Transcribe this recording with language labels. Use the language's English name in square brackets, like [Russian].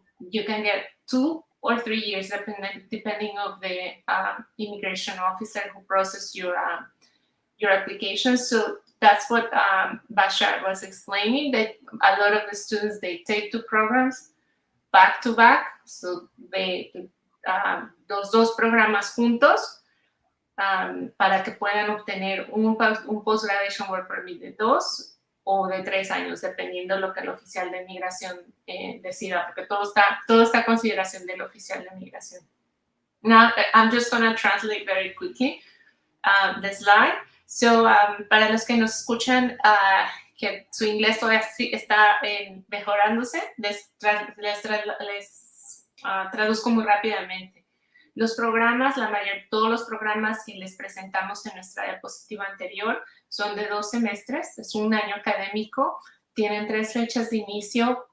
[English] you can get 2 or 3 years, depending of the immigration officer who processes your application. So that's what Bashar was explaining, that a lot of the students, they take 2 programs back to back. [Spanish] So los 2 programas juntos para que puedan obtener un [English] post-graduation work permit [Spanish] de 2 o de 3 años, dependiendo lo que el oficial de migración decida, porque todo está a consideración del oficial de migración. [English] Now, I'm just going to translate very quickly the slide. [Spanish] So, para los que nos escuchan, que su inglés todavía está mejorándose, les traduzco muy rápidamente. Los programas, todos los programas que les presentamos en nuestra diapositiva anterior son de 2 semestres, es un año académico, tienen 3 fechas de inicio.